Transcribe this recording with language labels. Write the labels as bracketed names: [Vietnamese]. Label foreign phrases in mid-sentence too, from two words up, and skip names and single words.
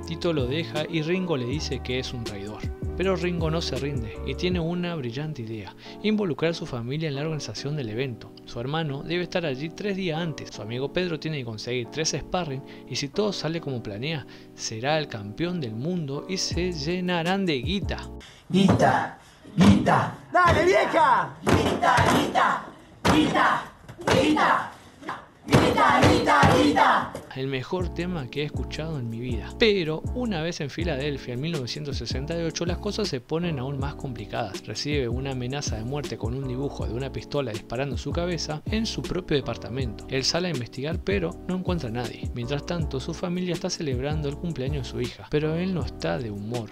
[Spanish] Tito lo deja y Ringo le dice que es un traidor. Pero Ringo no se rinde y tiene una brillante idea: involucrar a su familia en la organización del evento. Su hermano debe estar allí 3 días antes. Su amigo Pedro tiene que conseguir 3 sparring y si todo sale como planea, será el campeón del mundo y se llenarán de guita. Guita, guita. ¡Dale, vieja! Guita, guita, guita, guita. Guita, guita, guita. El mejor tema que he escuchado en mi vida. Pero una vez en Filadelfia en 1968 las cosas se ponen aún más complicadas. Recibe una amenaza de muerte con un dibujo de una pistola disparando su cabeza en su propio departamento. Él sale a investigar pero no encuentra a nadie. Mientras tanto su familia está celebrando el cumpleaños de su hija, pero él no está de humor.